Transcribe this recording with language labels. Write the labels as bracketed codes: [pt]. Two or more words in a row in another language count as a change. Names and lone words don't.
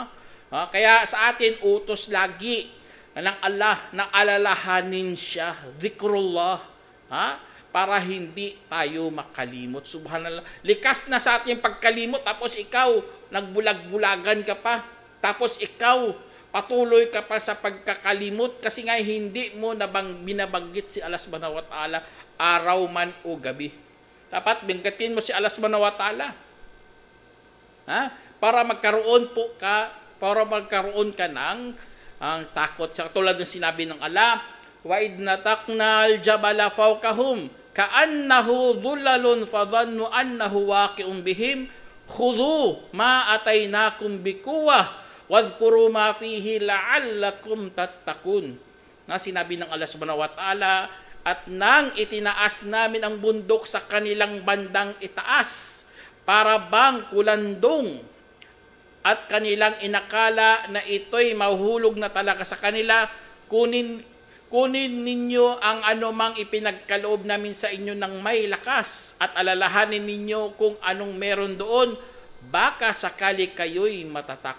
[tl] Kaya sa atin, utos lagi ng Allah na alalahanin siya, dhikrullah, para hindi tayo makalimot. Subhanallah. Likas na sa ating pagkalimot, tapos ikaw, nagbulag-bulagan ka pa, tapos ikaw, patuloy ka pa sa pagkakalimot kasi nga hindi mo binabanggit si [ar] الله سبحانه وتعالى [tl] araw man o gabi. Dapat banggitin mo si [ar] الله سبحانه وتعالى. [tl] Para magkaroon ka ng takot. Tulad ng sinabi ng Allah, [ar] وإذ نتقنا الجبل فوقهم كأنه ظلة وظنوا أنه واقع بهم خذوا ما آتيناكم بقوة واذكروا ما فيه لعلكم تتقون. [tl] Sinabi ng [ar] الله سبحانه وتعالى, [tl] at nang itinaas namin ang bundok sa kanilang bandang itaas para bang kulandong at kanilang inakala na ito'y mahuhulog na talaga sa kanila, kunin ninyo ang anumang ipinagkaloob namin sa inyo ng may lakas at alalahanin ninyo kung anong meron doon, baka sakali kayo'y matatakot.